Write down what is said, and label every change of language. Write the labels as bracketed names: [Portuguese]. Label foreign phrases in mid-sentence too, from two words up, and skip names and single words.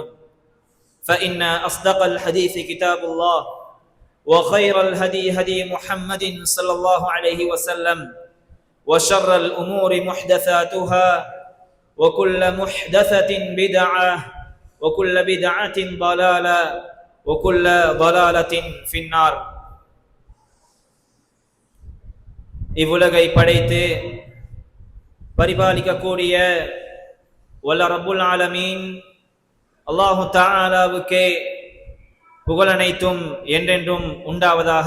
[Arabic] فإن أصدق الحديث كتاب الله، وخير الهدي هدي محمد صلى الله عليه وسلم، وشر الأمور محدثاتها، وكل محدثة بدعة، وكل بدعة ضلالة، وكل ضلالة في النار. [Tamil] இவ்வுலகை படைத்து பரிபாலிக்கக்கூடிய வல்ல [Arabic] رب العالمين [Tamil] அல்லாஹு தஆலாவுக்கே புகழனைத்தும் என்றென்றும் உண்டாவதாக.